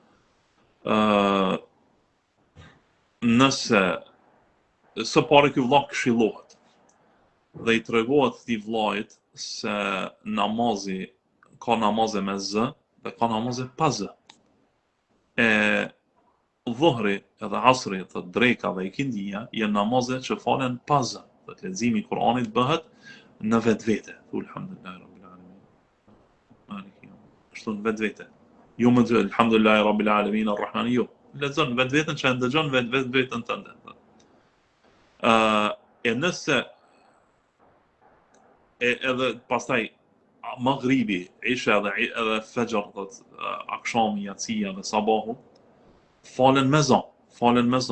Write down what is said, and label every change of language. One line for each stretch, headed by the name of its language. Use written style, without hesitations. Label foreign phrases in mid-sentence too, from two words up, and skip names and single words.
Albanian: Nëse së pari ky vëlla këshillohet dhe i tregohet këtij vllait se namazi ka namaze me zë dhe ka namaze pa zë. Dhuhri edhe asri, të dreka dhe ikindia janë namaze që falen pa zë. Dhe leximi i Kuranit bëhet në vetvete.
Arabic: الحمد لله رب العالمين.
Albanian: Ashtu në vetvete. Jo më të
Arabic: الحمد لله رب العالمين الرحمن
Albanian: jo. Lexon vetveten që ndëgjon vetveten tënde. Nëse edhe pastaj maghribi, isha edhe fajr, akshami, yatsia dhe sabahu falen me zë.